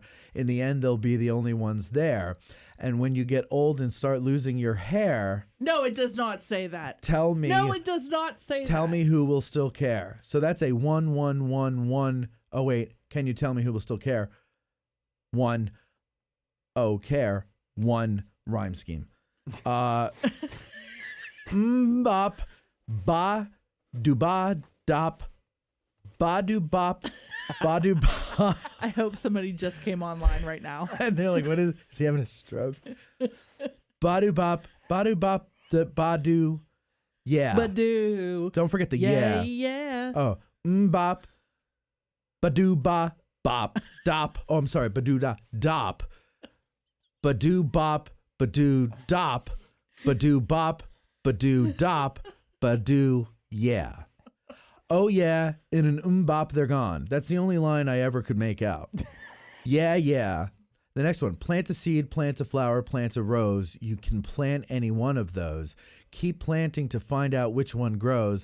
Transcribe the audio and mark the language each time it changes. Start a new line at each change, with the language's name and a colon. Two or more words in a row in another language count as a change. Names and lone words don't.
English: In the end, they'll be the only ones there. And when you get old and start losing your hair, No, it does not say that. tell me. No, it does not say that. Tell me who will still care. So that's a 1 1 1 1. Oh wait, can you tell me who will still care? 1 care 1 rhyme scheme. Bop ba do ba dop ba do bop ba do ba. I hope somebody just came online right now. And they're like, "What is he having a stroke?" Ba do bop the ba do. Yeah. Badoo. Don't forget the Yeah. yeah. Oh, bop, badoo ba bop dop. Oh, I'm sorry, badoo da dop, badoo bop badoo dop, Ba-do bop, ba-do dop, ba-do yeah. Oh yeah, in an bop they're gone. That's the only line I ever could make out. Yeah, yeah. The next one, plant a seed, plant a flower, plant a rose. You can plant any one of those. Keep planting to find out which one grows.